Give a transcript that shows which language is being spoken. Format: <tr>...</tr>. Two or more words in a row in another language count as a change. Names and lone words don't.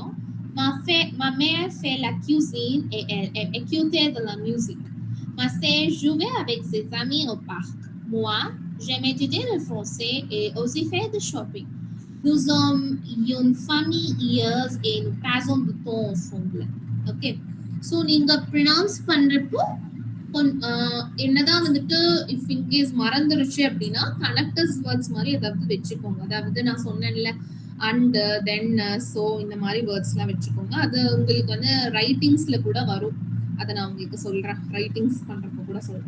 <fr>Ma mère fait la cuisine et elle aime écouter de la musique. Ma sœur jouait avec ses amis au parc. Moi, j'aime étudier le français et aussi faire du shopping. Nous sommes une famille heureuse et nous passons du temps ensemble.</fr> <en>Okay. So,</en> <ta>நீங்க pronounce பண்றப்போ என்னதான் வந்துட்டு</ta> <en>if incase</en> <ta>மறந்துருச்சு அப்படின்னா</ta> <en>connectors words</en> <ta>மாதிரி ஏதாவது வச்சுக்கோங்க. அதாவது நான் சொன்னேன்ல</ta> <en>and then so</en> <ta>இந்த மாதிரி வேர்ட்ஸ் எல்லாம் வச்சுக்கோங்க. அது உங்களுக்கு வந்து ரைட்டிங்ஸ்ல கூட வரும். அதை நான் உங்களுக்கு சொல்றேன், ரைட்டிங்ஸ் பண்றப்போ கூட சொல்றேன்.</ta>